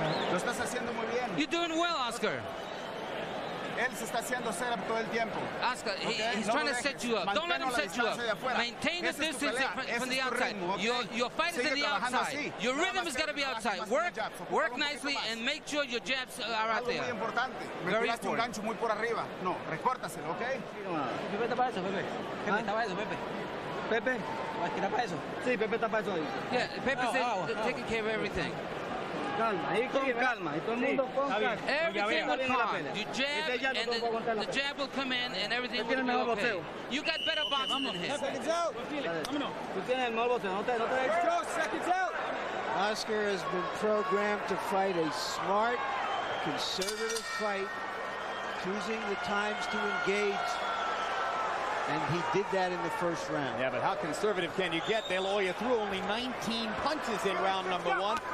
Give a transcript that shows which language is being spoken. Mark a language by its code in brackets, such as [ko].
[es] Lo estás haciendo muy bien. [en] You're doing well, Oscar. [es] Él se está haciendo setup todo el tiempo. [en] Oscar, he's trying to set you up. Don't let him set you up. Maintain the distance from the outside. Your fight is in the outside. Your rhythm is going to be outside. Work nicely and make sure your jabs are out there. [es] Muy importante. Me tiraste un gancho muy por arriba. No, recórtaselo, ¿ok? Pepe está para eso, Pepe. Pepe está para eso, Pepe. Pepe, ¿está para eso? Sí, Pepe está para eso ahí. [en] Yeah, Pepe's taking care of everything. [es] Calma, ahí con calma. Y todo el mundo con calma. [en] Everything will calm. You jab, and the jab will come in, and everything will be okay. You got better boxing than him. Seconds out. [es] Tú tienes el mejor boxeo. No te [en] seconds out. Oscar has been programmed to fight a smart, conservative fight, choosing the times to engage. And he did that in the first round. Yeah, but how conservative can you get? De La Hoya threw only 19 punches in round number 1.